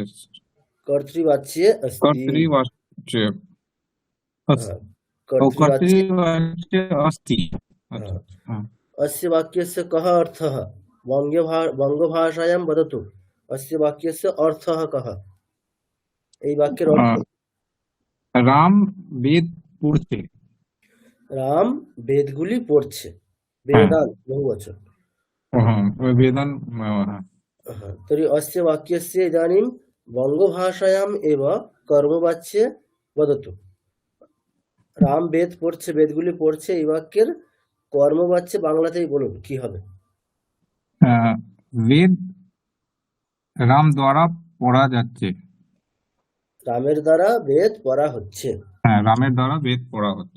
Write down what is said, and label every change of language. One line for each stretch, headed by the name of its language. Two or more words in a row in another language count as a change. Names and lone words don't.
Sanskrit: कर्तृवाच्ये अस्ति। कर्तृवाच्ये कर्तृवाच्ये अस्ति। अस्य वाक्यस्य कः अर्थः? वङ्गभाषायां वदतु, अस्य वाक्यस्य अर्थः कः?
Bangla: এই বাক্যের অর্থ? রাম বেদ পড়ছে। রাম বেদগুলি পড়ছে। বেদান বহুবচন।
Sanskrit: वेदान् तर्हि अस्य वाक्यस्य इदानीं बङ्गभाषायाम् एव कर्मवाच्ये वदतु।
Bangla: রাম বেদ পড়ছে, বেদগুলি পড়ছে, এই বাক্যের কর্মবাচ্যে বাংলাতেই বলুন, কি হবে? वेद রাম দ্বারা পড়া যাচ্ছে। রামের দ্বারা বেদ পড়া হচ্ছে। হ্যাঁ, রামের দ্বারা বেদ পড়া হচ্ছে।